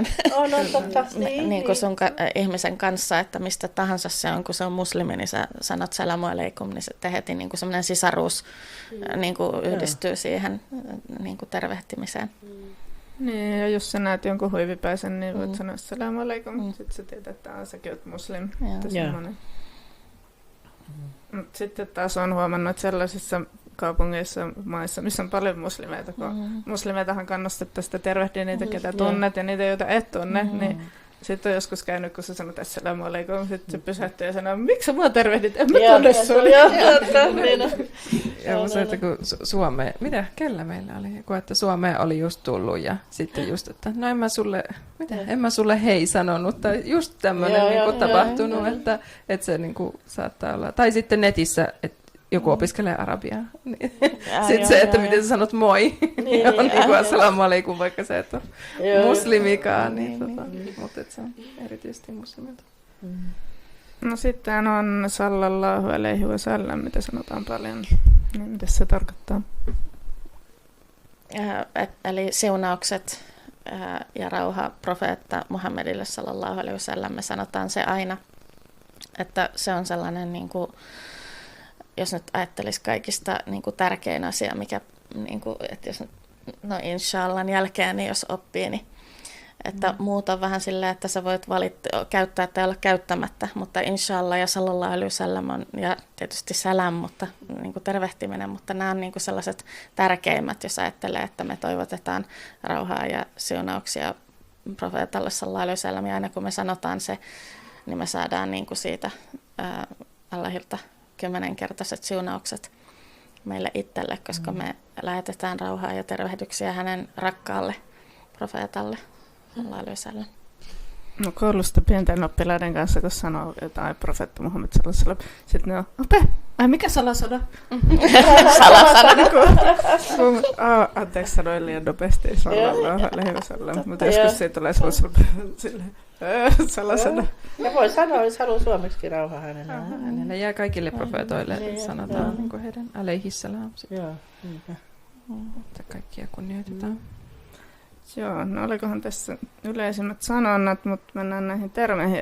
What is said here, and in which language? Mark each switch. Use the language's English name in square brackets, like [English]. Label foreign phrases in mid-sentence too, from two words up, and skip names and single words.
[Finnish] totta. niin kuin sun ihmisen kanssa, että mistä tahansa se on, kun se on muslimi, niin sä sanot [Arabic] سلام عليكم, [Finnish] niin se heti niin kuin semmoinen sisaruus niin kuin yhdistyy siihen niin kuin tervehtimiseen. Niin, ja jos sä näet jonkun huivipäisen, niin voit sanoa [Arabic] سلام عليكم. [Finnish] Sitten sä tiedät, että säkin oot muslim. Mutta sitten taas on huomannut, että sellaisissa kaupungeissa, maissa, missä on paljon muslimeita, kun muslimeitahan kannustetaan sitä tervehtiä niitä, ketä tunnet ja niitä, joita et tunne, niin sitten on joskus käynyt, kun sä sanot [Arabic] السلام عليكم, [Finnish] sitten se pysähtyy ja sanoo, miksi sä mua tervehdit? En mä tunne sua. Ja se, että kun Suomeen, kellä meillä oli? Joku, että Suomeen oli just tullut ja sitten just, että no en mä sulle hei sanonut, tai just tämmöinen tapahtunut, että se niin kuin saattaa olla. Tai sitten netissä, että joku opiskelee arabiaa. Sitten se, että miten sä sanot moi, on niin kuin [Arabic] السلام عليكم, [Finnish] vaikka sä et ole muslimikaan. Mutta se on erityisesti muslimilta. No sitten on [Arabic] صلى الله عليه وسلم, [Finnish] mitä sanotaan paljon. Niin, mitä se tarkoittaa? Eli siunaukset ja rauha profeetta Muhammedille [Arabic] صلى الله عليه وسلم, [Finnish] me sanotaan se aina. Että se on sellainen... Niin kuin, jos nyt ajattelisi kaikista niin kuin tärkein asia, mikä, niin kuin, että jos inshallah jälkeen, niin jos oppii, niin että muut on vähän silleen, että sä voit käyttää tai olla käyttämättä, mutta inshallah ja [Arabic] صلى الله عليه وسلم [Finnish] on, ja tietysti salam, mutta niin kuin tervehtiminen, mutta nämä on niin kuin sellaiset tärkeimmät, jos ajattelee, että me toivotetaan rauhaa ja siunauksia profeetalle [Arabic] صلى الله عليه وسلم, [Finnish] ja aina kun me sanotaan se, niin me saadaan niin kuin siitä Allahilta 10-kertaiset siunaukset meille itselle, koska me lähetetään rauhaa ja tervehdyksiä hänen rakkaalle profeetalle. No koulusta pienten oppilaiden kanssa, kun sanoo jotain profeetta Muhammed [Arabic] صلى الله عليه وسلم, [Finnish] sitten ne on, ai mikä salasana? Salasana. Anteeksi, sanoin liian nopeasti [Arabic] صلى الله عليه وسلم, [Finnish] mutta joskus siitä tulee silleen, salasana. Ja voi sanoa, jos haluaa suomeksi rauhaa hänelle. Hänelle jää kaikille profeetoille, sanotaan niin kuin heidän alaihissalam. Joo. Että kaikkia kunnioitetaan. Joo, no olikohan tässä yleisimmät sanonnat, mutta mennään näihin termeihin.